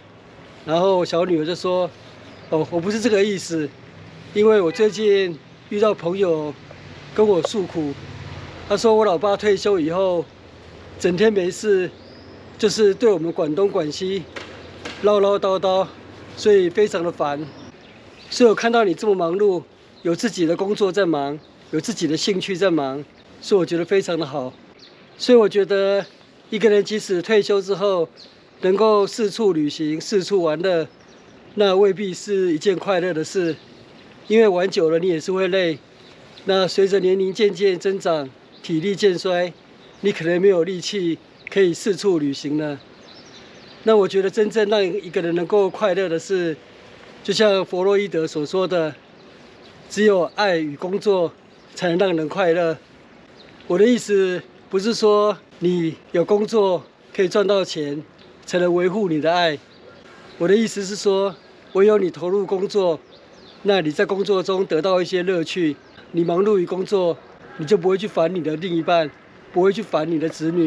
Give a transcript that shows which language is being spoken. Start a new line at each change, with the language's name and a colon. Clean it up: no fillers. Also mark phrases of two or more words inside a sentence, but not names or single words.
Chinese: 然後小女兒就說：“哦，我不是這個意思，因為我最近遇到朋友跟我訴苦，他說我老爸退休以後，整天沒事。” 就是對我們管東管西，嘮嘮叨叨，所以非常的煩。所以我看到你這麼忙碌，有自己的工作在忙，有自己的興趣在忙，所以我覺得非常的好。所以我覺得一個人即使退休之後，能夠四處旅行、四處玩樂，那未必是一件快樂的事，因為玩久了你也是會累。那隨着年齡漸漸增長，體力漸衰，你可能沒有力氣可以四處旅行了。那我覺得真正讓一個人能夠快樂的是，就像弗洛伊德所說的，只有愛與工作才能讓人快樂。我的意思不是說你有工作可以賺到錢才能維護你的愛，我的意思是說，唯有你投入工作，那你在工作中得到一些樂趣，你忙碌於工作，你就不會去煩你的另一半，不會去煩你的子女。